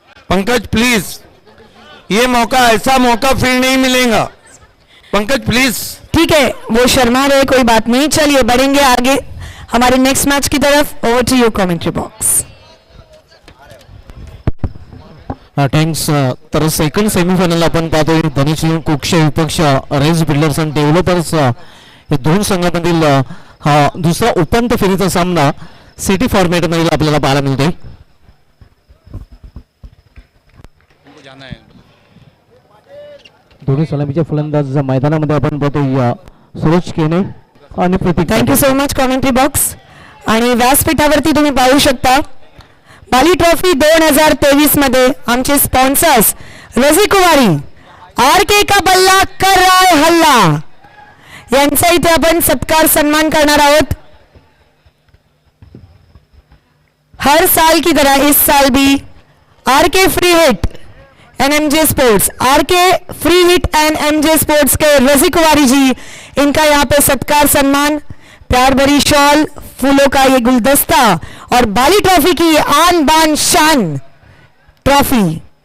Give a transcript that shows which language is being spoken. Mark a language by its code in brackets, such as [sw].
[hi] Pankaj please, ये मौका ऐसा मौका फिर नहीं मिलेगा। पंकज प्लीज। ठीक है, वो शर्मा रहे, कोई बात नहीं। चलिए बढ़ेंगे आगे हमारे नेक्स्ट मैच की तरफ। [en] Over to you commentary box. [mr] Thanks. तर सेकंड सेमीफायनल आपण पाहतोय धनुष कुक्ष विपक्ष रेस बिल्डर्स आणि डेव्हलपर्स हे दोन संघामधील हा दुसरा उपांत्य फेरीचा सामना सिटी फॉर्मॅटमधील आपल्याला पाहायला मिळतोय। दोन्ही सलामीच्या फलंदाज मैदानामध्ये आपण पाहतोय सुरेश केने आणि प्रतीक। [en] Thank you so much commentary box. [mr] आणि व्यासपीठावरती तुम्ही पाहू शकता बाली ट्रॉफी 2023 मध्ये आमचे स्पॉन्सर्स रजी कुमारी, आर के [hi] का बल्ला कर रहा है हल्ला, [mr] यांचा इथे आपण सत्कार सन्मान करणार आहोत। [hi] हर साल की तरह इस साल भी आर के free hit and MJ sports, are के free hit and MJ sports के रजी कुमारी जी, इनका यहाँ पे सत्कार सम्मान, प्यार भरी शॉल, फूलों का ये गुलदस्ता और बाली ट्रॉफी की ये आन बान शान ट्रॉफी।